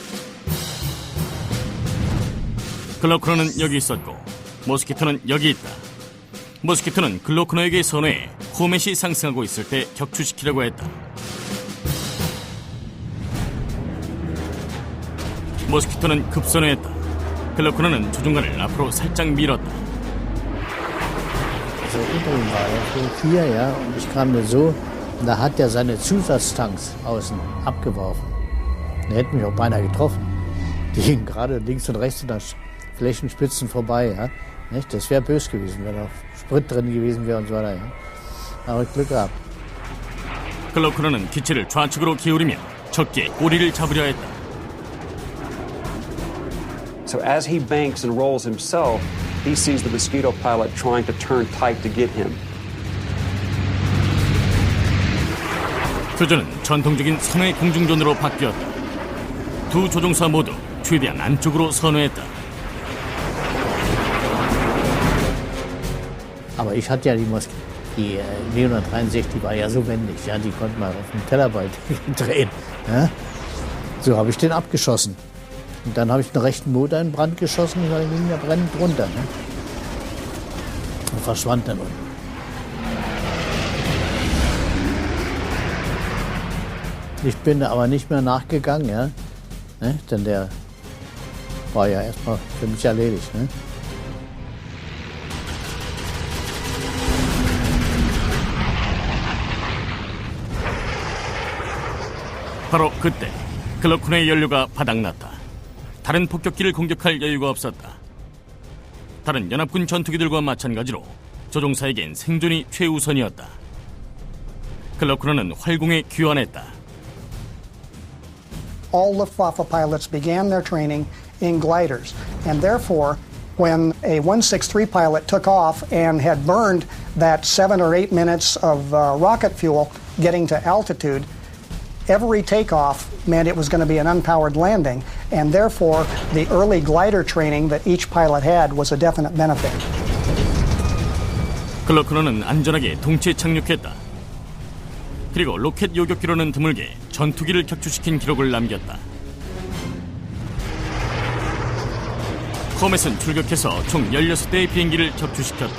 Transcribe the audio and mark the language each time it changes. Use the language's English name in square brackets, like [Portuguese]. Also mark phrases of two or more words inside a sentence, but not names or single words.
[Korean] 글로코너는 여기 있었고 모스키토는 여기 있다. 모스키토는 글로코너에게 선회해 포맷이 상승하고 있을 때 격추시키려고 했다. 모스키토는 급선회했다. 글로코너는 조종관을 앞으로 살짝 밀었다. [German] So unter ihm war er so 4, ja, und ich kam mir so, und da hat er seine Zusatztanks außen abgeworfen. Der hätte mich auch beinahe getroffen. Die gingen gerade links und rechts an den Flächenspitzen vorbei, ja. Nicht? Das wäre böse gewesen, wenn noch Sprit drin gewesen wäre und so weiter, ja. Aber Glück gehabt. [Korean] 글로코너는 기체를 좌측으로 기울이며 적기에 꼬리를 잡으려 했다. [English] So as he banks and rolls himself, he sees the Mosquito pilot trying to turn tight to get him. [Korean] 교전은 전통적인 선회 공중전으로 바뀌었다. 두 조종사 모두 최대한 안쪽으로 선회했다. [German] Aber ich hatte ja die E17 war ja so wendig, ja, die konnte man auf dem Tellerbrett drehen. Ja? So habe ich den abgeschossen. Und dann habe ich den rechten Motor in Brand geschossen und dann ging der brennend runter. Ne? Und verschwand dann unten. Ich bin aber nicht mehr nachgegangen, ja? Ne? Denn der war ja erstmal für mich erledigt. Ne? [Korean] 바로 그때 글로코너의 연료가 바닥났다. 다른 폭격기를 공격할 여유가 없었다. 다른 연합군 전투기들과 마찬가지로 조종사에겐 생존이 최우선이었다. 글로코너는 활공에 귀환했다. [English] All Luftwaffe pilots began their training in gliders, and therefore, when a 163 pilot took off and had burned that 7 or 8 minutes of rocket fuel getting to altitude, every takeoff meant it was going to be an unpowered landing, and therefore the early glider training that each pilot had was a definite benefit. [Korean] 글로코너는 안전하게 동체 착륙했다. 그리고 로켓 요격기로는 드물게 전투기를 격추시킨 기록을 남겼다. 코멧은 출격해서 총 16대의 비행기를 격추시켰다.